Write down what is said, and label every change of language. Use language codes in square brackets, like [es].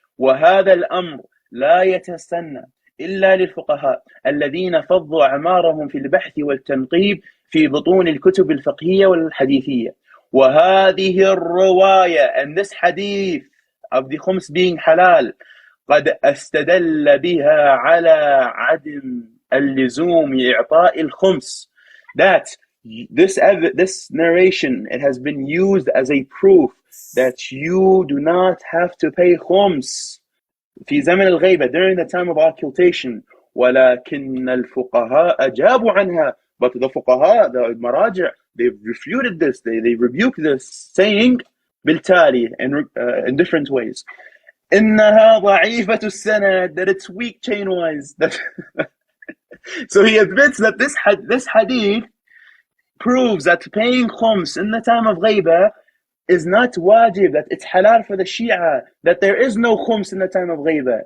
[ar] وهذا الأمر لا يتسنى إلا للفقهاء الذين فضوا أعمارهم في البحث والتنقيب في بطون الكتب الفقهية والحديثية. وهذه الرواية [en] and this hadith of the khums being halal [ar] قد استدل بها على عدم اللزوم إعطاء الخمس. [en] That this narration, it has been used as a proof that you do not have to pay khums [ar] في زمن الغيبة [en] during the time of occultation. [ar] ولكن الفقهاء أجابوا عنها. [en] But the fuqaha, the maraja, they refuted this, they rebuked this, saying [ar] بالتالي [en] in different ways. [ar] إنها ضعيفة السند, [en] that it's weak chain wise. So he admits that this hadith proves that paying khums in the time of ghaiba is not wajib, that it's halal for the Shia, that there is no khums in the time of ghaiba.